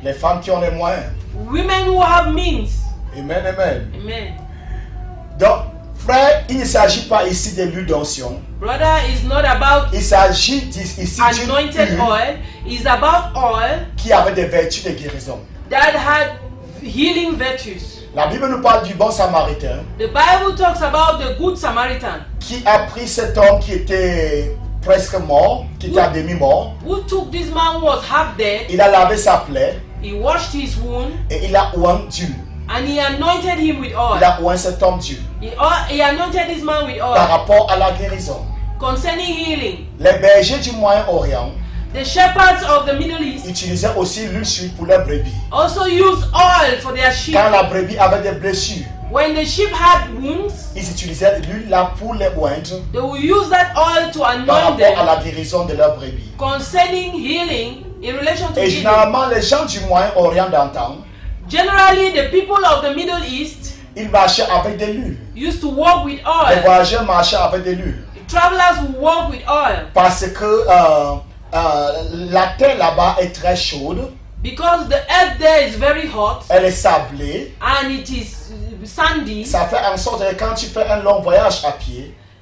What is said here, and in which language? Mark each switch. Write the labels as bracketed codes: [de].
[fr] Les femmes qui ont les moyens. [en] women who have means. Amen, amen. Amen. [fr] Donc, frère, il ne s'agit pas ici de l'huile d'onction. [en] Brother, it's not about [fr] Il s'agit ici d'une [en] anointed [fr] huile [en] oil. It's about oil [fr] qui avait des vertus de guérison. [en] that had healing virtues. [fr] La Bible nous parle du bon samaritain [en] The Bible talks about the good Samaritan [fr] qui a pris cet homme qui était presque mort, qui était à demi-mort. [en] who took this man who was half dead. [fr] Il a lavé sa plaie [en] He washed his wound [fr] et il a oint Dieu. [en] and he anointed him with oil. [fr] Il a oint cet homme Dieu [en] He anointed this man with [fr] par [en] oil. [fr] rapport à la guérison. [en] Concerning healing, [fr] Les bergers du Moyen-Orient [en] the shepherds of the Middle East [fr] utilisaient aussi l'huile sur pour leurs brebis. [en] also used oil for their sheep. [fr] Quand la brebis avait des blessures, [en] When the sheep had wounds, [fr] ils utilisaient l'huile là pour les oindre [en] they will use that oil to [fr] par [en] anoint [fr] rapport à [en] them [fr] la guérison de leurs brebis. [en] concerning healing in relation to [fr] Et [en] healing. [fr] généralement, les gens du Moyen-Orient d'antan, [en] Generally, the people of the Middle East [fr] ils marchaient avec de l'huile. [en] used to walk with [fr] Les [en] oil. [fr] voyageurs marchaient avec de l'huile. [en] travelers will walk with oil [fr] parce que la terre là-bas est très chaude, [en] because the earth there is very hot [fr] elle est sablée. [en] and it is sandy. [fr] Ça fait en sorte que quand tu fais un long voyage à pied,